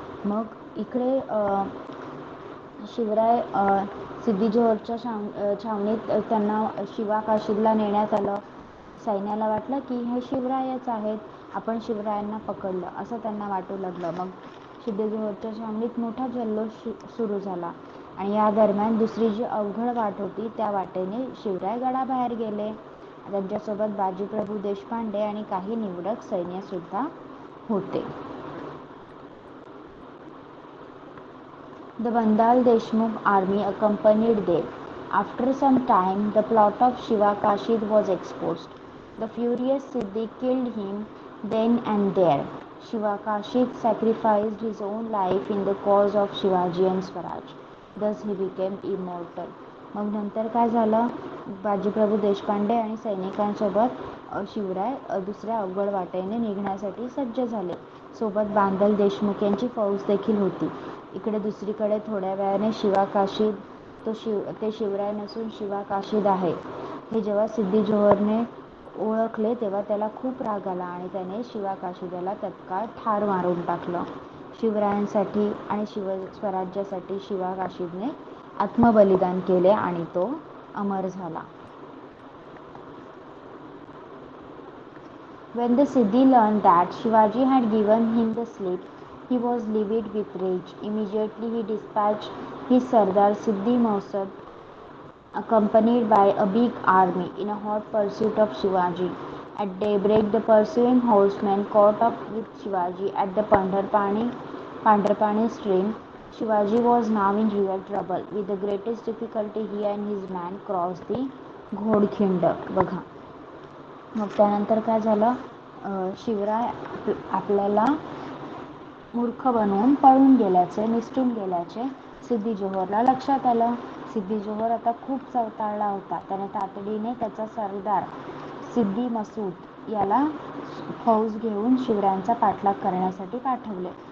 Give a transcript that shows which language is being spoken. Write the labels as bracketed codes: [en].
[mr] मग इकडे शिवराय सिद्धी जोहरच्या छावणीत त्यांना शिवाकाशीला नेण्यात आलं. सैन्याला वाटलं की हे शिवरायच आहेत, आपण शिवरायांना पकडलं असं त्यांना वाटू लागलं. मग सिद्धी जोहरच्या छावणीत मोठा जल्लोष सुरू झाला आणि या दरम्यान दुसरी जी अवघड वाट होती त्या वाटेने शिवराय गडाबाहेर गेले. त्यांच्यासोबत बाजीप्रभू देशपांडे आणि काही निवडक सैन्यसुद्धा होते. [en] The Bandal Deshmukh army accompanied them. After some time, the plot of Shiva Kashid was exposed. The furious Siddhi killed him then and there. Shiva Kashid sacrificed his own life in the cause of Shivaji and Swaraj. Thus he became immortal. [mr] मग नंतर काय झालं, बाजीप्रभू देशपांडे आणि सैनिकांसोबत शिवराय दुसऱ्या अवघड वाटेने निघण्यासाठी सज्ज झाले. सोबत बांदल देशमुख यांची फौज देखील होती. इकडे दुसरीकडे थोड्या वेळाने शिवाकाशीद ते शिवराय नसून शिवाकाशीद आहे हे जेव्हा सिद्धी जोहरने ओळखले तेव्हा त्याला खूप राग आला आणि त्याने शिवाकाशीदाला तत्काळ ठार मारून टाकलं. शिवरायांसाठी आणि स्वराज्यासाठी शिवाकाशीदने आत्मबलिदान केले आणि तो अमर झाला. [en] When the Siddhi learned that Shivaji had given him the slip, he was livid with rage. Immediately he dispatched his Sardar Siddhi Mausad, accompanied by a big army, in a hot pursuit of Shivaji. At daybreak, the pursuing horsemen caught up with Shivaji at the Pandarpani stream. Shivaji was now in real trouble. With the greatest difficulty, he and his men crossed the Ghodkhand. [mr] बघा, मग त्यानंतर काय झालं, शिवराय आपल्याला मूर्ख बनवून पळून गेल्याचे, निसटून गेल्याचे सिद्धी जोहरला लक्षात आलं. सिद्धी जोहर आता खूप चवताळला होता. त्याने तातडीने त्याचा सरदार सिद्धी मसूद याला फौज घेऊन शिवरायांचा पाठलाग करण्यासाठी पाठवले.